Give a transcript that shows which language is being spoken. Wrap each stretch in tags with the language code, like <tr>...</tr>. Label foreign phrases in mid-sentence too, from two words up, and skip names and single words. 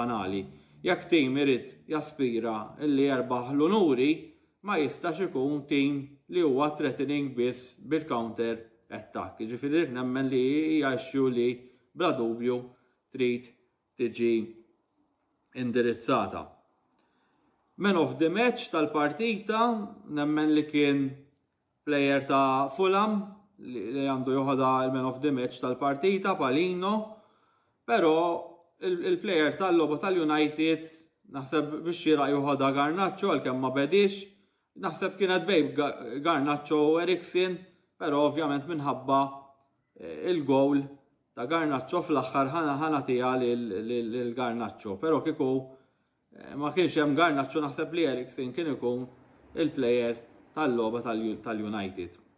<mt>Jekk tim irid jaspira li jerbaħ l-unuri, ma jistax ikun tim li huwa threatening biss bil-</mt> <en>counter attack.</en> <mt>Ġifieri nemmen li hija issue li bla dubju trid tiġi indirizzata.</mt> <en>Man of the match</en> <mt>tal-partita nemmen li kien plejer ta' Fulham li għandu joħodha il-man</mt> <en>of the match</en> <mt>tal-partita Palino, però il-plejer tal-logħba tal-United naħseb biex jiraq joħodha Garnacho għalkemm ma bedix, naħseb kienet bejn Garnacho u Eriksen, però ovvjament minħabba il-gowl ta' Garnacho fl-aħħar ħanatija lil Garnacho, però kieku ma kienx hemm Garnacho naħseb li Eriksen kien ikun il-plejer tal-logħba tal-United.</mt>